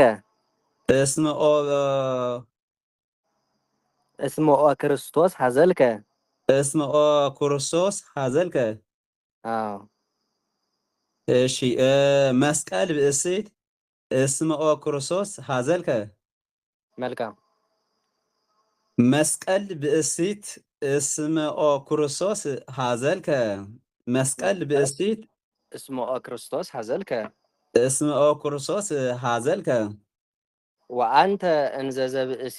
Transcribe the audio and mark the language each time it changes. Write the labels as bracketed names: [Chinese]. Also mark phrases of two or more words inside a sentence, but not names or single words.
[Geez] እስመ ኦ ክርስቶስ ሀዘልከ እስመ ኦ ክርስቶስ ሀዘልከ። [Amharic] አዎ እሺ [Geez] መስቀል ብእሲት እስመ ኦ ክርስቶስ ሀዘልከ። [Amharic] መልካም [Geez] መስቀል ብእሲት እስመ ኦ ክርስቶስ ሀዘልከ። መስቀል ብእሲት እስመ ኦ ክርስቶስ ሀዘልከ እስመ ኦ ክርስቶስ ሀዘልከ። ወአንተ እንዘ ዘብእሲ